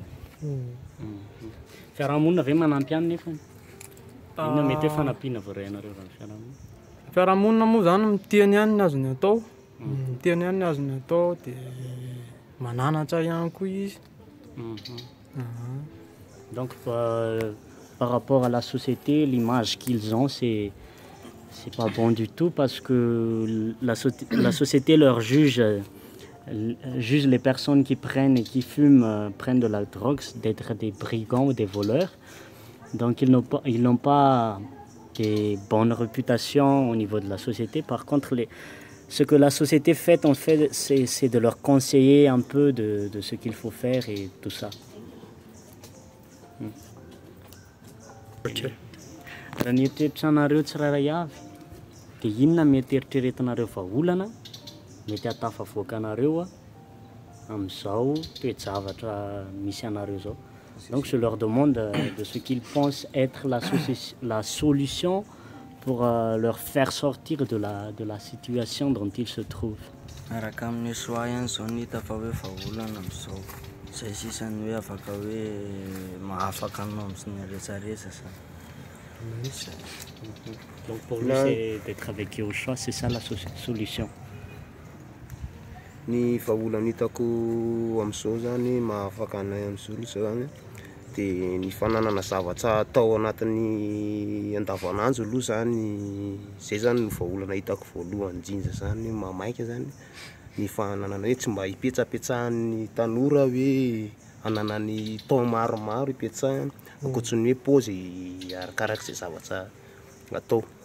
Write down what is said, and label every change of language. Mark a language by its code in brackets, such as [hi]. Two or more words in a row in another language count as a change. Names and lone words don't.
[mg] Fiarahamonina ve manampy any nefa? Inona mety hoe fanampiana voarainareo raha fiarahamonina? Fiarahamonina moa zany miteny ihany ny azony atao, miteny ihany ny azony atao dia mananatra ihany koa izy. [fr] Donc par rapport à la société, l'image qu'ils ont, c'est pas bon du tout parce que la société leur juge les personnes qui prennent et qui fument, prennent de la drogue, d'être des brigands ou des voleurs. Donc ils n'ont pas des bonnes réputations au niveau de la société. Par contre, ce que la société fait, en fait, c'est de leur conseiller un peu de ce qu'il faut faire et tout ça. [mg] Raha ny eritreritranareo tsirairay avy dia inona mety eritreretinareo vahaolana mety hatafavoaka anareo amin'izao toejavatra misy anareo zao. [fr] Donc je leur demande de ce qu'ils pensent être la solution pour leur faire sortir de la situation dont ils se trouvent. [mg] Araka amin'ny soa ihany zao ny hita fa hoe vahaolana amin'izao zay sisany hoe afaka hoe mahafaka anao amin'ny rehetrarehetra zany. [fr] Donc pour lui c'est d'être avec eux au choix, c'est ça la solution. [mg] Ny vahaolana hitako amin'izao zany mahafaka anay amin'izao zany dia ny fananana zavatra atao anatin'ny andavanandro aloha zany zay zany no vahaolana hitako voalohany indrindra zany mamaika zany ny fananana hoe tsy mba hipetsapetsahan'ny tanora hoe ananany temps maromaro hipetsahany ankoatsin'ny hoe paozy arakarak'izay zavatra atao.